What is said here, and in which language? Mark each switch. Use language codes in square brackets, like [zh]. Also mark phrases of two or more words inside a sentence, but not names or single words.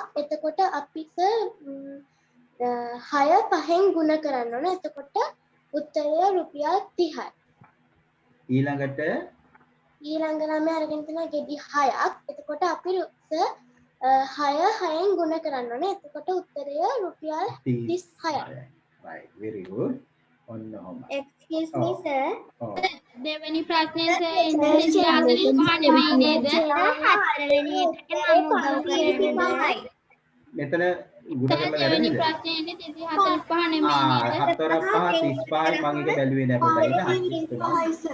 [si] එතකොට අපි 6 5න් ගුණ කරන්න ඕන. එතකොට උත්තරය රුපියල් 30යි. ඊළඟට ඊළඟ ළමයා අරගෙන තියෙනවා ගෙඩි 6ක්. එතකොට අපි 6 6න් ගුණ කරන්න ඕනේ. එතකොට උත්තරය රුපියල් 36යි. [en] right very good. [si] ඔන්න ඔහොම. [en] Excuse me sir. [si] ඔව්. දෙවෙනි ප්‍රශ්නේ සර් ඉංග්‍රීසි 45 නෙමෙයි නේද? හතරවෙනි එකට මම උදව් කරන්නේ. මෙතන ගුණ කරලා දෙවෙනි වැරදිද? ප්‍රශ්නේ ඉන්නේ 245 නෙමෙයි නේද? 4ක් 5 35යි මම එක බැලුවේ නෑ පුතා.